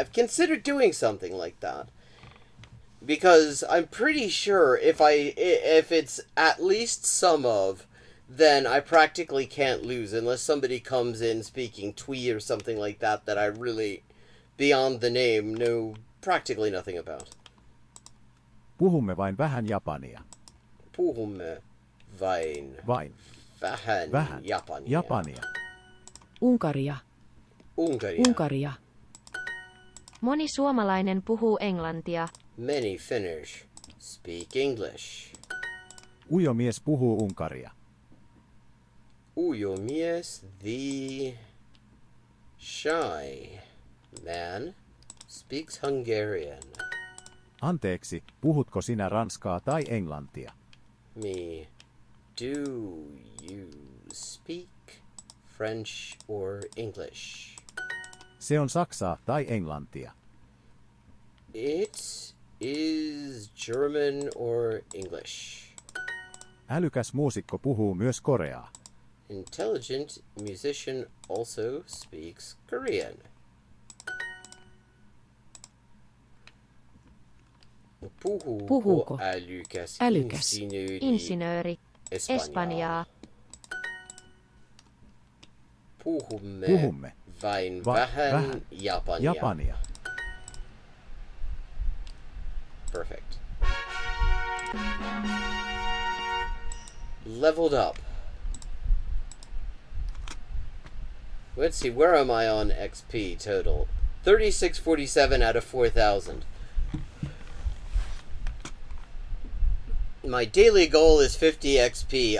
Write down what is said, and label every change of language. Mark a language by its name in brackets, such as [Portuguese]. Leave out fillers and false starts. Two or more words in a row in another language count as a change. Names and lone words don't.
[English] I've considered doing something like that. Because I'm pretty sure if it's at least some of, then I practically can't lose unless somebody comes in speaking Twi or something like that I really, beyond the name, know practically nothing about. [Finnish] Puhumme vain vähän japania. Puhumme vain vähän japania. Unkaria. Unkaria. Unkaria. Moni suomalainen puhuu englantia. [English] Many Finnish speak English. [Finnish] Ujo mies puhuu unkaria. Ujo mies, [English] the shy man, speaks Hungarian. [Finnish] Anteeksi, puhutko sinä ranskaa tai englantia? [English] Do you speak French or English? [Finnish] Se on saksaa tai englantia. [English] It is German or English. [Finnish] Älykäs muusikko puhuu myös koreaa. [English] Intelligent musician also speaks Korean. [Finnish] Puhuuko älykäs Insinööri Espanjaa. Puhumme vain vähän Japania. [English] Perfect. Leveled up. Let's see, where am I on XP total? 3647 out of 4,000. My daily goal is 50 XP.